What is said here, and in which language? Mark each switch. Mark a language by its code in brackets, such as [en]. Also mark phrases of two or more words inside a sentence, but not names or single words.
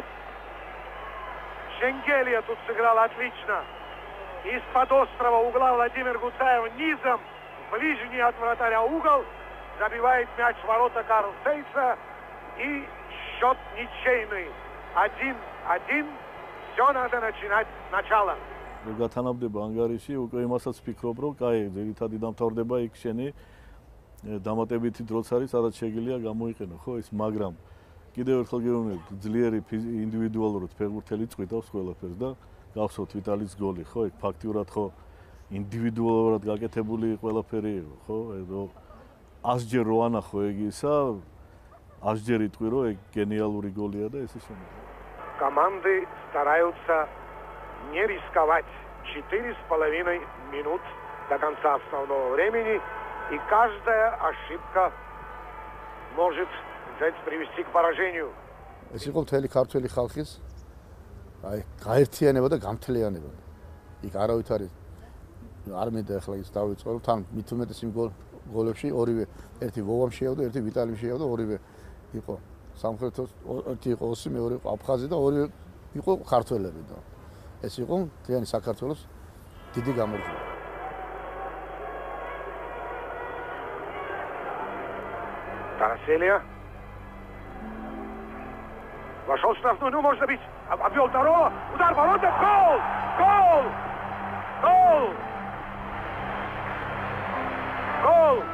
[ru] Шенгелия тут сыграл отлично. Из-под острого угла Владимир Гуцаев низом, ближний от вратаря угол, забивает мяч в ворота Карл Сейса. И счет ничейный. 1-1. Все надо начинать сначала. [ka] გათანაბრდება ანგარიში, უკვე იმასაც ვფიქრობ, რომ კაი, ძირითადი დამთავრდება იქ შენი დამატებითი დროც არის, სადაც შეგიძლია გამოიყენო, ხო ის, მაგრამ კიდევ ერთხელ გეუბნებით, ძლიერი ინდივიდუალურად ფეხბურთელი წვითავს ყველაფერს და გავსოთ ვიტალის გოლი, ხო, იქ ფაქტიურად ხო ინდივიდუალურად გაკეთებული ყველაფერი იყო, ხო, რომ 100-ჯერ რო ანახო ეგ ისა, 100-ჯერ იტყვი, რომ ეგ გენიალური გოლია და ესე შემდეგ. [ru] Команды стараются не рисковать. 4,5 минут до конца основного времени. И каждая ошибка может привести к поражению. [ka] ეს იყო მთელი ქართველი ხალხის აი გაერთიანება და გამთლიანება. იქ არავით არის არ მინდა ახლა ის დავიწყო, თან მით უმეტეს იმ გოლებში ორივე ერთი ვოვამ შეავდა, ერთი ვიტალიმ შეავდა, ორივე იყო სამხრეთოს, ერთი იყო ოსი, მეორე იყო აფხაზი და ორივე იყო ქართველები და ეს იყო მთლიანი საქართველოს დიდი გამარჯვება. [ru] Тараселия. Вошел в штрафную, ну можно бить. Обвел второго. Удар в ворота. Гол! Гол! Гол! Гол!